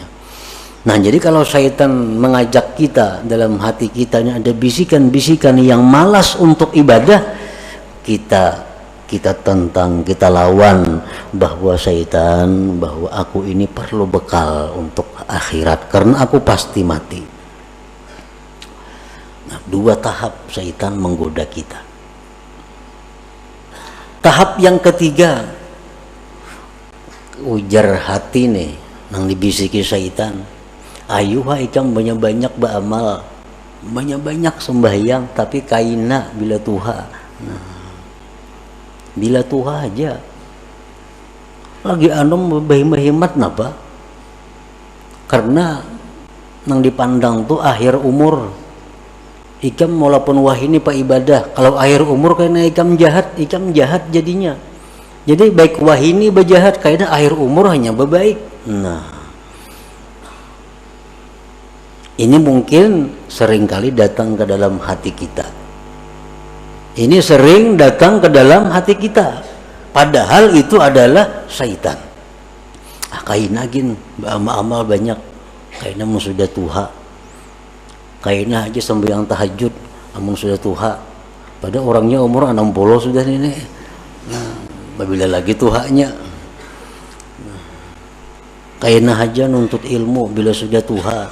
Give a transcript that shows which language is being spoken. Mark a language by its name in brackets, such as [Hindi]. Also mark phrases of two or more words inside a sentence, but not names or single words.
[Indonesian] Nah jadi kalau syaitan mengajak kita, dalam hati kita ini ada bisikan-bisikan yang malas untuk ibadah, kita tentang, kita lawan bahwa syaitan, bahwa aku ini perlu bekal untuk akhirat karena aku pasti mati. Nah, 2 tahap syaitan menggoda kita. Tahap yang ketiga, [Banjar] ujar hati nih nang dibisiki syaitan, ayo ikam banyak-banyak beramal, banyak-banyak sembahyang, tapi kaina bila tuha. Nah, bila tuha aja lagi anom berhemat napa, karena nang dipandang tuh akhir umur, Ikam walaupun wah ini pak ibadah, kalau akhir umur kayaknya ikam jahat jadinya. Jadi baik wah ini berjahat kayaknya akhir umur hanya berbaik. [Indonesian] Nah, ini mungkin seringkali datang ke dalam hati kita. Ini sering datang ke dalam hati kita. Padahal itu adalah syaitan. Kayaknya gini, amal banyak. [Banjar] Kayaknya mau sudah tuha. Kayaknya aja sembahyang tahajud, amun sudah tuha. [Indonesian] Pada orangnya umur 60 sudah ini. [Banjar] Bila lagi tuhanya. Kayaknya aja nuntut ilmu bila sudah tuha.